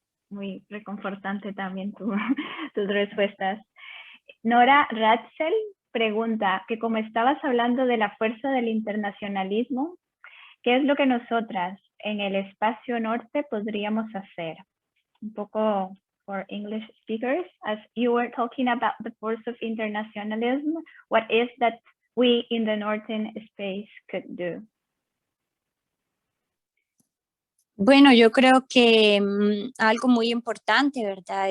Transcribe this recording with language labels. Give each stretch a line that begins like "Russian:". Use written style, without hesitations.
Spanish: Muy reconfortante también tus respuestas. Nora Ratzel pregunta que como estabas hablando de la fuerza del internacionalismo, ¿qué es lo que nosotras en el espacio norte podríamos hacer? Un poco
English: for English speakers, as you were talking about the force of internationalism, what is that we in the northern space could do?
Spanish: Bueno, yo creo que algo muy importante, ¿verdad?